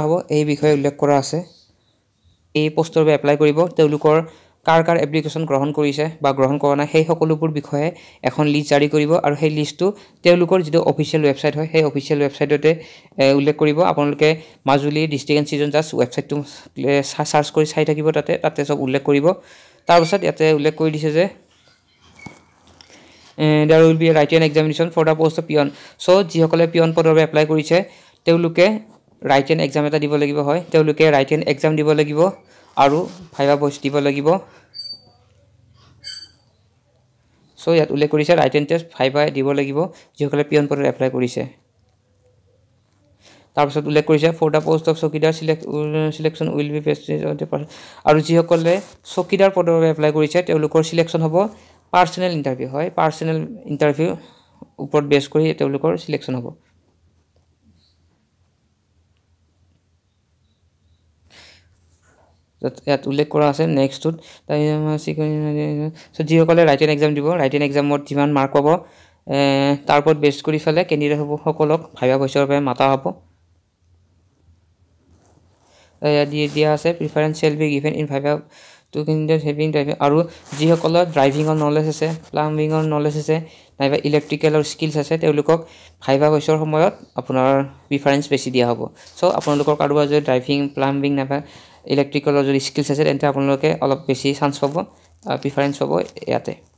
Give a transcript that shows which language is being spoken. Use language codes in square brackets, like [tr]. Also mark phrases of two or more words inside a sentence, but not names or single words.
[as] হ'ব এই বিষয়ে উল্লেখ কৰা আছে এই পোষ্টৰ বাবে এপ্লাই কৰিব তেওঁলোকৰ কাৰ এপ্লিকেশন গ্ৰহণ কৰিছে বা গ্ৰহণ কৰা নাই সেই সকলোবোৰ বিষয়ে এখন লিষ্ট জাৰি কৰিব আৰু সেই লিষ্টটো তেওঁলোকৰ যেটো [en] official website [as] হয় সেই [en] official websiteতে [as] উল্লেখ কৰিব আপোনালোকে মাজুলী ডিস্ট্ৰিক্ট এণ্ড সিজন জাজ ওয়েবসাইটটো সাৰ্চ কৰি চাই থাকিব তাতে সব উল্লেখ কৰিব তাৰ পিছত ইয়াতে উল্লেখ কৰি দিছে যে [en] there will be a written examination for the post of peon [as] so যিসকলে peon পদৰ বাবে এপ্লাই কৰিছে তেওঁলোকে [en] written exam [as] এটা দিব লাগিব হয় তেওঁলোকে [en] written exam [as] দিব লাগিব আৰু [en] viva voce [as] দিব লাগিব সো ইয়াত উল্লেখ কৰিছে [en] written test [as] ভাইবা দিব লাগিব যিসকলে peon পদৰ এপ্লাই কৰিছে তাৰ পিছত উল্লেখ কৰিছে [en] for the post of [as] চকীদাৰ [en] selection will be based on the [as] আৰু যিসকলে চকীদাৰ পদৰ বাবে এপ্লাই কৰিছে তেওঁলোকৰ সিলেকশন হ'ব [en] personal interview [as] হয় [en] personal interview [as] ওপৰত বেছ কৰি তেওঁলোকৰ সিলেকশন হ'ব ইয়াত উল্লেখ কৰা আছে নেক্সটত সো যিসকলে [en] written exam [as] দিব [en] written examত [as] যিমান মাৰ্ক পাব তাৰ ওপৰত বেছ কৰি ফেলে কেণ্ডিডেট হ'ব সকলক [en] viva voceৰ [as] বাবে মাতা হ'ব দিয়া আছে প্ৰিফাৰেন্স [en] shall be given in [as] ভাইবা [en] to candidate having driving [as] আৰু যিসকলৰ ড্ৰাইভিংৰ নলেজ আছে প্লাম্বিংৰ নলেজ আছে নাইবা ইলেক্ট্ৰিকেলৰ স্কিলছ আছে তেওঁলোকক [en] viva voceৰ [as] সময়ত আপোনাৰ প্ৰিফাৰেন্স বেছি দিয়া হ'ব সো আপোনালোকৰ কাৰোবাৰ যদি ড্ৰাইভিং প্লাম্বিং নাইবা ইলেক্ট্ৰিকেলৰ যদি স্কিলছ আছে তেন্তে আপোনালোকে অলপ বেছি চান্স পাব প্ৰিফাৰেঞ্চ পাব ইয়াতে